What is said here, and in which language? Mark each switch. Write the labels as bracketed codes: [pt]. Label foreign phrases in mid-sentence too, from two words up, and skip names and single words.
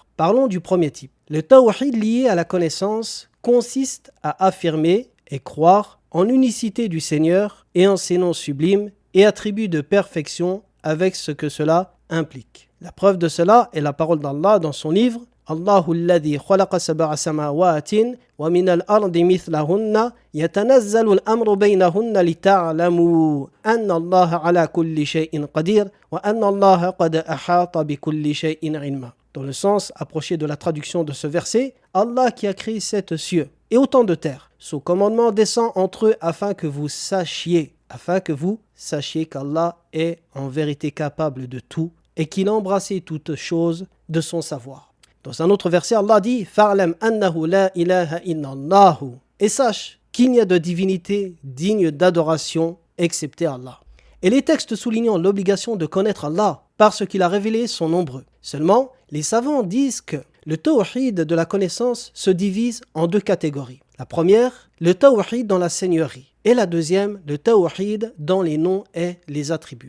[fr] Parlons du premier type. Le tawhid lié à la connaissance consiste à affirmer et croire en l'unicité du Seigneur et en ses noms sublimes et attributs de perfection avec ce que cela implique. La preuve de cela est la parole d'Allah dans son livre [ar] الله الذي خلق سبع سماوات ومن الأرض مثلهن يتنزل الأمر بينهن لتعلموا أن الله على كل شيء قدير وأن الله قد أحاط بكل شيء علما. [fr] Dans le sens approché de la traduction de ce verset, Allah qui a créé sept cieux et autant de terres, son commandement descend entre eux afin que vous sachiez qu'Allah est en vérité capable de tout et qu'il a embrassé toutes choses de son savoir. Dans un autre verset, Allah dit « [ar] فاعلم أنه لا إله إلا الله [fr] » et sache qu'il n'y a de divinité digne d'adoration excepté Allah. Et les textes soulignant l'obligation de connaître Allah parce qu'il a révélé sont nombreux. Seulement, les savants disent que le tawhid de la connaissance se divise en deux catégories. La première, le tawhid dans la seigneurie. Et la deuxième, le tawhid dans les noms et les attributs.